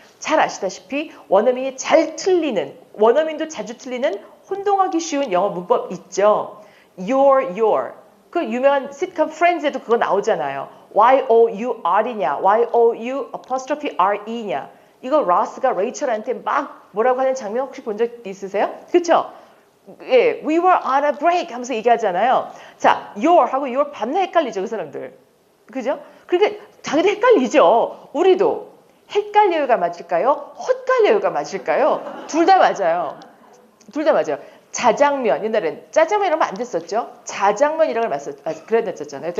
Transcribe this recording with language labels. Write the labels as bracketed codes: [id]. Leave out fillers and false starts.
[ko] 잘 아시다시피 원어민이 잘 틀리는, 원어민도 자주 틀리는 혼동하기 쉬운 영어 문법 있죠. [en] your. [ko] 그 유명한 시트콤 프렌즈에도 그거 나오잖아요. Y-O-U-R이냐, Y-O-U''R-E냐. 이거 로스가 레이첼한테 막 뭐라고 하는 장면 혹시 본 적 있으세요? 그렇죠? 예, [en] we were on a break [ko] 하면서 얘기하잖아요. 자, ha고 your 밤낮 헷갈리죠, 그 사람들. 그죠? 그러니까 자기도 헷갈리죠. 우리도 헷갈려요가 맞을까요? 헛갈려요가 맞을까요? 둘 다 맞아요. 둘 다 맞아요. 자장면, 옛날엔 짜장면 이러면 안 됐었죠. 자장면이라고 그래야 됐었잖아요.